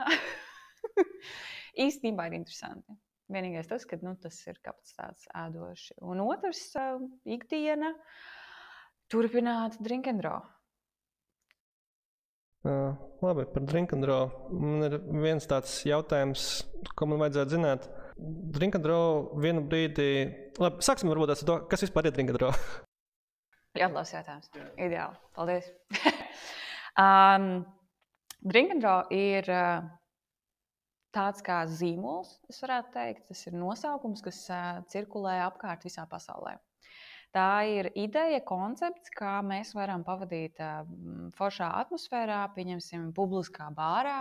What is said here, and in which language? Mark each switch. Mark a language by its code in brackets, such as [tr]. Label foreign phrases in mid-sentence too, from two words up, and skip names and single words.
[lv] Īstenībā ir interesanti. Vienīgais tas, ka tas ir kapacitātes ēdoši. Un otrs ikdiena. Turpināt Drink and Draw. Labi, par Drink and Draw. Man ir viens tāds jautājums, ko man vajadzētu zināt. Drink and Draw vienu brīdi... Labi, sāksim varbūt ar to, kas vispār ir Drink and Draw. Ļoti labs jautājums. Ideāli. Paldies. Drink and Draw ir tāds kā zīmols, es varētu teikt. Tas ir nosaukums, kas cirkulē apkārt visā pasaulē. Tā ir ideja, koncepts, kā mēs varam pavadīt foršā atmosfērā, pieņemsim, publiskā bārā.